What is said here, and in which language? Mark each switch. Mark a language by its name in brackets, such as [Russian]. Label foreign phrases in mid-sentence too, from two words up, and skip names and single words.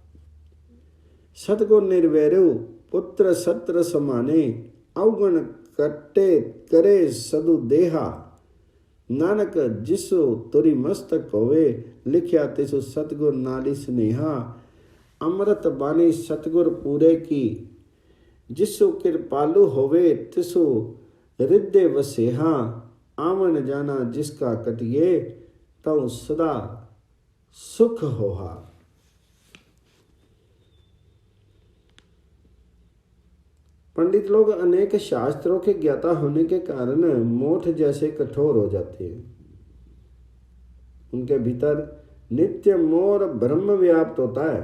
[Punjabi] ਸਤਗੁਰ ਨਿਰਵੈਰੁ ਪੁਤ੍ਰ ਸਤ੍ਰ ਸਮਾਨੇ, ਅਵਗੁਣ ਕੱਟੇ ਕਰੇ ਸਦੁ ਦੇਹਾ, ਨਾਨਕ ਜਿਸੋ ਤੁਰੀ ਮਸਤਕ ਹੋਵੇ, ਲਿਖਿਆ ਤਿਸੁ ਸਤਗੁਰ ਨਾਲੀ ਸਨੇਹਾ। ਅੰਮ੍ਰਿਤ ਬਾਨੀ ਸਤਗੁਰ ਪੂਰੇ ਕੀ, ਜਿਸੋ ਕ੍ਰਿਪਾਲੁ ਹੋਵੇ ਤਿਸੁ ਹਿਰਦੈ ਵਸੇਹਾ, ਆਵਨ ਜਾਨਾ ਜਿਸਕਾ ਕਟੀਐ, ਤੌ ਸਦਾ ਸੁਖ ਹੋਹਾ। [Hindi] पंडित लोग अनेक शास्त्रों के ज्ञाता होने के कारण मोठ जैसे कठोर हो जाते हैं। उनके भीतर नित्य मोर ब्रह्म व्याप्त होता है।